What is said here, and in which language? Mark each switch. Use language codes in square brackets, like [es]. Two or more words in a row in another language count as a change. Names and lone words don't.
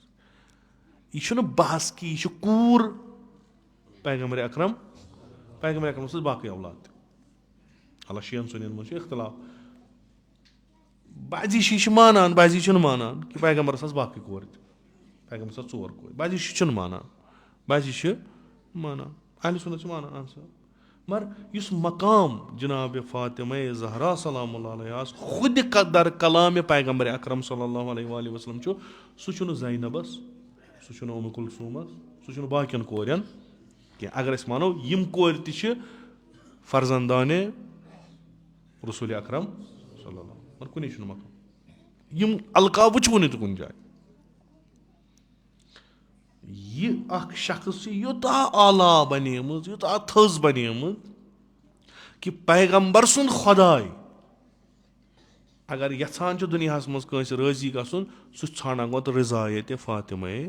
[ks] یہِ چھُنہٕ بحث کہِ یہِ چھُ کوٗر پیغمبرِ اکرم سٕنٛز باقٕے اولاد تہِ. اللہ شیَن سُنٮ۪ن منٛز چھُ اختِلاف. بعضی چھِ مانان بعضی چھِنہٕ مانان کہِ پیغمبرس آسہٕ باقٕے کورِ تہِ پیغمبرس آسہٕ 4 کورِ. بعضی چھِنہٕ مانان بعضی چھِ مانان اہلِ سُنت چھِ مانان اہن سا. مگر یُس مقام جِناب فاطمہ زہرا [ar] سلام اللہ علیہَس [ks] خُدِ در کلامِ پیغمبرِ اکرم [ar] صلی اللہ علیہ وسلم [ks] چھُ سُہ چھُنہٕ زینبس سُہ چھُنہٕ اُمہِ کلثوٗمس سُہ چھُنہٕ باقین کورٮ۪ن کینٛہہ. اگر أسۍ وَنو یِم کورِ تہِ چھِ فرزندانِ رسوٗلِ اکرم [ar] صلی اللہ [ks] مگر کُنی چھُنہٕ مقام. یِم القاب وٕچھوُ نہٕ تہِ کُنہِ جایہِ. یہِ اکھ شخص چھِ یوٗتاہ اعلیٰ بنیمٕژ یوٗتاہ تھٔز بنیمٕژ کہِ پیغمبر سُنٛد خۄداے اگر یژھان چھُ دُنیاہس منٛز کٲنٛسہِ رٲضی گژھُن سُہ چھُ ژھانڈان گۄڈٕ رضایتِ فاطمہ.